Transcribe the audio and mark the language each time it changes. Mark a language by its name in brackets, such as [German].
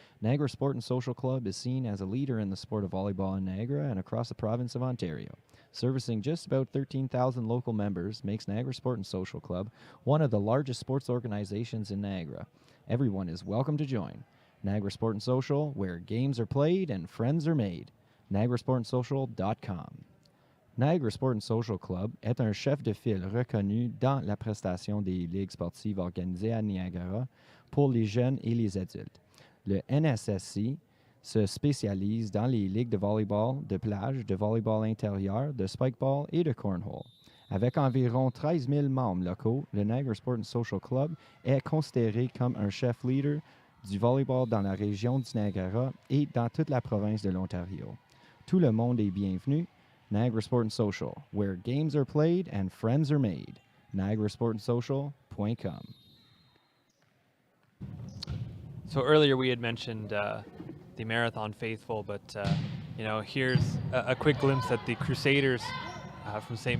[English] Niagara Sport and Social Club is seen as a leader in the sport of volleyball in Niagara and across the province of Ontario. Servicing just about 13,000 local members makes Niagara Sport and Social Club one of the largest sports organizations in Niagara. Everyone is welcome to join. Niagara Sport and Social, where games are played and friends are made. NiagaraSportandSocial.com. [French] Niagara Sport and Social Club est un chef de file reconnu dans la prestation des ligues sportives organisées à Niagara pour les jeunes et les adultes. Le NSSC se spécialise dans les ligues de volleyball, de plage, de volleyball intérieur, de spikeball et de cornhole. Avec environ 13 000 membres locaux, le Niagara Sport and Social Club est considéré comme un chef leader du volleyball dans la région du Niagara et dans toute la province de l'Ontario. Tout le monde est bienvenu. [English] Niagara Sport and Social, where games are played and friends are made. NiagaraSportandSocial.com. So earlier we had mentioned the Marathon Faithful, but you know, here's a quick glimpse at the Crusaders from St.